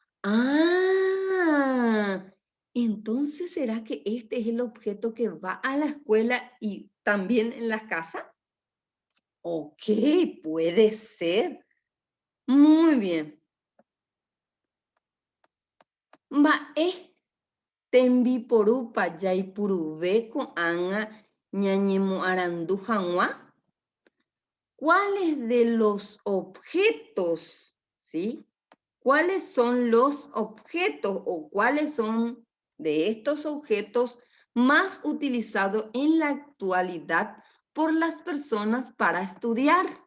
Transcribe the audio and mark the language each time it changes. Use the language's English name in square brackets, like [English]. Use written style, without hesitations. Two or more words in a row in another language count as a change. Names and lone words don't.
[Spanish] Ah, entonces ¿será que este es el objeto que va a la escuela y también en la casa? Ok, puede ser. Muy bien. [Guarani] tembiporu payaipuruve ko'ág̃a ñañemoarandu hag̃ua. [Spanish] ¿Cuáles de los objetos, sí? ¿Cuáles son los objetos o cuáles son de estos objetos más utilizados en la actualidad por las personas para estudiar?